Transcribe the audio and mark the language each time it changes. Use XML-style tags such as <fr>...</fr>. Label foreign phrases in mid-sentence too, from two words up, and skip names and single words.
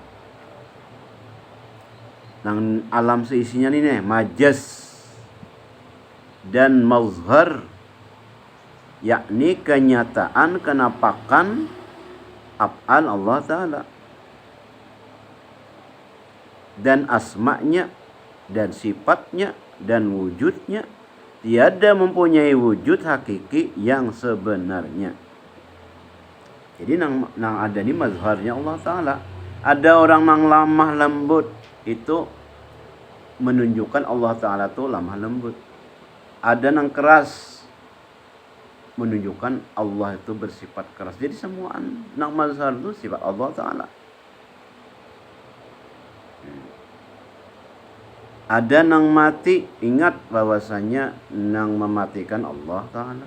<bjn>Nang alam seisinya ini majaz dan mazhar, yakni kenyataan kenapakan af'al Allah Ta'ala dan asma'nya dan sifatnya dan wujudnya tiada mempunyai wujud hakiki yang sebenarnya. Jadi nang ada ni mazharnya Allah Ta'ala. Ada orang nang lamah lembut, itu menunjukkan Allah Ta'ala itu lamah lembut. Ada nang keras, menunjukkan Allah itu bersifat keras. Jadi semua nang mazhar itu sifat Allah Ta'ala. Ada nang mati, ingat bahwasanya nang mematikan Allah Ta'ala.</bjn>